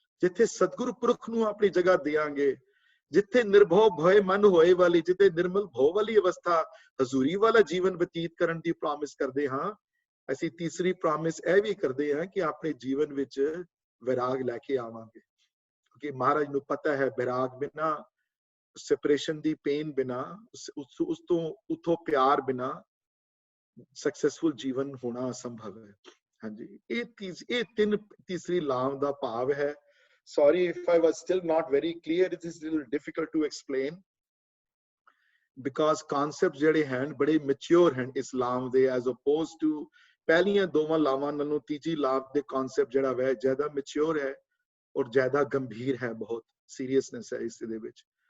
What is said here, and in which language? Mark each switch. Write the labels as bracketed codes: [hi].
[pa] ਜਿੱਥੇ ਸਤਿਗੁਰੂ ਪੁਰਖ ਨੂੰ ਆਪਣੀ ਜਗ੍ਹਾ ਦੇਾਂਗੇ, ਜਿੱਥੇ ਨਿਰਭਉ ਭਏ ਮਨ ਹੋਏ ਵਾਲੀ, ਜਿੱਥੇ ਨਿਰਮਲ ਭਉ ਵਾਲੀ ਅਵਸਥਾ, ਹਜ਼ੂਰੀ ਵਾਲਾ ਜੀਵਨ ਬਤੀਤ ਕਰਨ ਦੀ ਪ੍ਰੋਮਿਸ ਕਰਦੇ ਹਾਂ, ਅਸੀਂ ਤੀਸਰੀ ਪ੍ਰੋਮਿਸ ਇਹ ਵੀ ਕਰਦੇ ਹਾਂ ਕਿ ਆਪਣੇ ਜੀਵਨ ਵਿੱਚ ਵਿਰਾਗ ਲੈ ਕੇ ਆਵਾਂਗੇ। ਕਿਉਂਕਿ ਮਹਾਰਾਜ ਨੂੰ ਪਤਾ ਹੈ ਵਿਰਾਗ ਬਿਨਾ, ਸੈਪਰੇਸ਼ਨ ਦੀ ਪੇਨ ਬਿਨਾ, ਉਸ ਤੋਂ ਉਥੋਂ ਪਿਆਰ ਬਿਨਾ ਸਕਸੈਸਫੁਲ ਜੀਵਨ ਹੋਣਾ ਅਸੰਭਵ ਹੈ। ਹਾਂਜੀ, ਇਹ ਤੀਸਰੀ ਲਾਮ ਦਾ ਭਾਵ ਹੈ। [en] Sorry if I was still not very clear. It is a little difficult to explain because concepts [pa] ਜਿਹੜੇ ਹਨ ਬੜੇ ਮੈਚੁਰ ਹਨ ਇਸਲਾਮ ਦੇ, [en] as opposed to [pa] ਪਹਿਲੀਆਂ ਦੋਵਾਂ ਲਾਵਾਂ ਨਾਲੋਂ ਤੀਜੀ ਲਾਮ ਦੇ ਕਨਸੈਪਟ ਜਿਹੜਾ ਹੈ ਜ਼ਿਆਦਾ ਮੈਚੁਰ ਹੈ ਔਰ ਜ਼ਿਆਦਾ ਗੰਭੀਰ ਹੈ, ਬਹੁਤ ਸੀਰੀਅਸਨੈਸ ਹੈ ਇਸ ਦੇ ਵਿੱਚ।